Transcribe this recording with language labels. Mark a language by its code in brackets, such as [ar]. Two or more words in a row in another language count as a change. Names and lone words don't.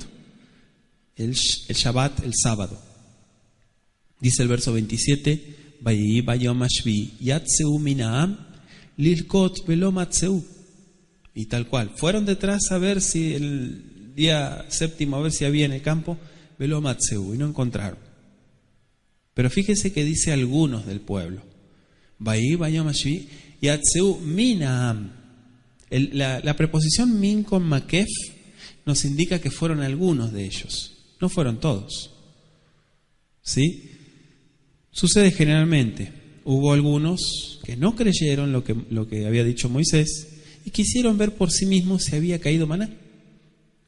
[es] El Shabbat, el sábado. Dice el verso 27, [he] ויהי ביום השביעי יצאו מן העם ללקט ולא מצאו. [es] Y tal cual. Fueron detrás a ver si el día séptimo, a ver si había en el campo, [he] ולא מצאו, [es] y no encontraron. Pero fíjese que dice algunos del pueblo. [he] ויהי ביום השביעי יצאו מן העם. [es] La preposición min con makef nos indica que fueron algunos de ellos, no fueron todos. ¿Sí? Sucede generalmente. Hubo algunos que no creyeron lo que había dicho Moisés y quisieron ver por sí mismos si había caído maná.